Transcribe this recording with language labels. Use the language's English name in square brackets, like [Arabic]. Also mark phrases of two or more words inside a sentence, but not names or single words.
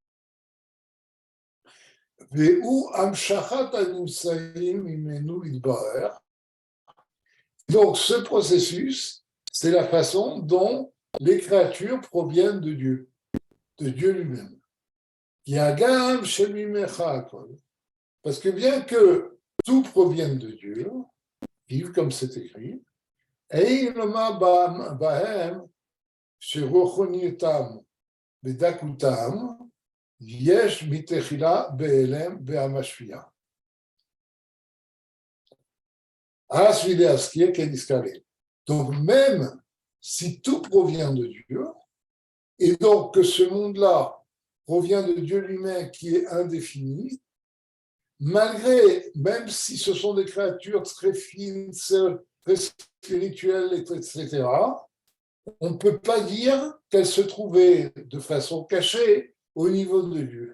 [French] Donc, ce processus, c'est la façon dont les créatures proviennent de Dieu lui-même. Parce que bien que tout provienne de Dieu, comme c'est écrit, [Hebrew] אין לומר בהם שרוחניותם ודקותם יש מתחילה בהלם והמשפיע. [French] Donc même si tout provient de Dieu, et donc que ce monde-là provient de Dieu lui-même qui est indéfini, malgré, même si ce sont des créatures très fines, très spirituelles, etc., on ne peut pas dire qu'elles se trouvaient de façon cachée au niveau de Dieu.